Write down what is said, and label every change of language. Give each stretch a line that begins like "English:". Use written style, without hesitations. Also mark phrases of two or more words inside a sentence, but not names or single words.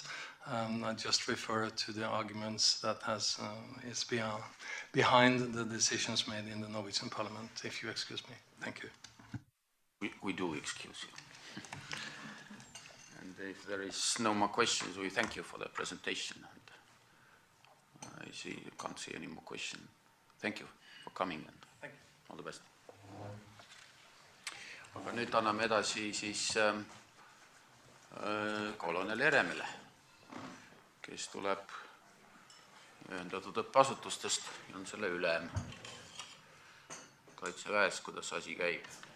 English: I just refer to the arguments that is behind the decisions made in the Norwegian Parliament, if you excuse me. Thank you. We do excuse you. And if there is no more questions, we thank you for the presentation. I see you can't see any more questions. Thank you for coming and Thank you. All the best.
Estonian: Aga nüüd anname edasi siis kolonel Jeremile, kes tuleb ühendatud õppeasutustest ja on selle ülem Kaitseväes, kuidas asi käib.